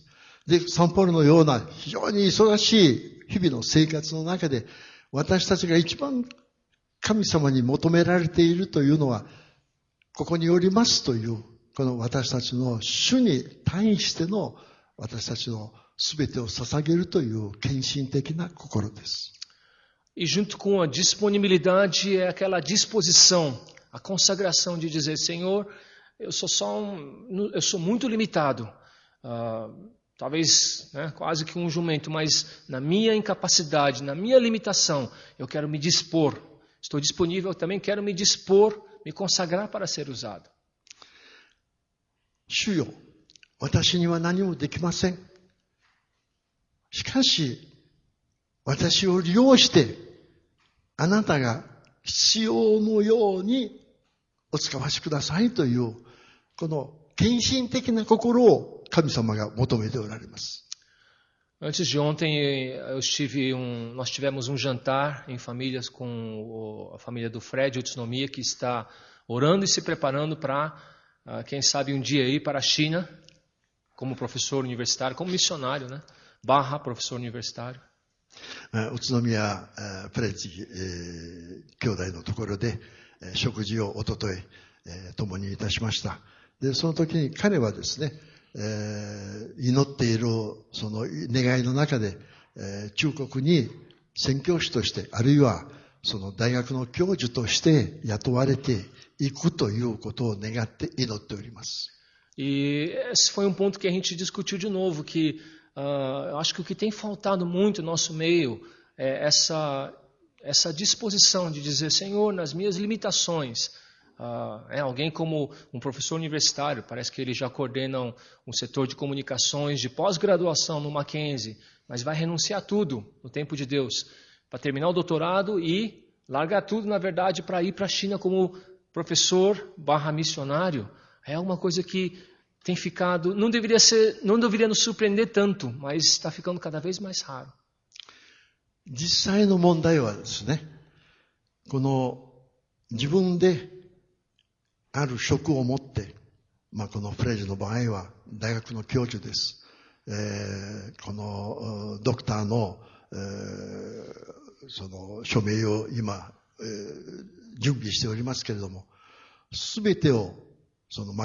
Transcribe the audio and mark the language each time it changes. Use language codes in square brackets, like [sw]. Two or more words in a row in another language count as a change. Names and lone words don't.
[ja] で、サンパウロのような非常に忙しい日々の生活の中で、私たちが一番神様に求められているというのは、ここにおりますという、この私たちの主に対しての私たちのすべてを捧げるという献身的な心です。 [pt] E junto com a disponibilidade é aquela disposição, a consagração de dizer, Senhor, eu sou muito limitado, talvez quase que um jumento, mas na minha incapacidade, na minha limitação, eu quero me dispor. Estou disponível, também quero me dispor, me consagrar para ser usado. [ja] 主よ、私には何もできません。しかし、私を利用して、あなたが必要のようにお使わしくださいという、この献身的な心を神様が求めておられます。 [pt] Antes de ontem, nós tivemos jantar em famílias com a família do Fred, Utsunomiya, que está orando e se preparando para, quem sabe, um dia ir para a China, como professor universitário, como missionário, né? / professor universitário. [ja] 宇都宮プレッジ兄弟のところで食事をおととい共にいたしました。で、その時に彼はですね、祈っているその願いの中で、中国に宣教師として、あるいはその大学の教授として雇われていくということを願って祈っております。 [pt] E esse foi ponto que a gente discutiu de novo, que acho que o que tem faltado muito no nosso meio é essa disposição de dizer, Senhor, nas minhas limitações, alguém como um professor universitário, parece que eles já coordenam um setor de comunicações de pós-graduação no Mackenzie, mas vai renunciar tudo no tempo de Deus, para terminar o doutorado e largar tudo, na verdade, para ir para a China como professor / missionário. É uma coisa que tem ficado, não deveria nos surpreender tanto, mas está ficando cada vez mais raro. [ja] 実際の問題はですね、この自分である職を持って、このフレッジの場合は大学の教授です。このドクターの、その署名を今、準備しておりますけれども、すべてをそのマ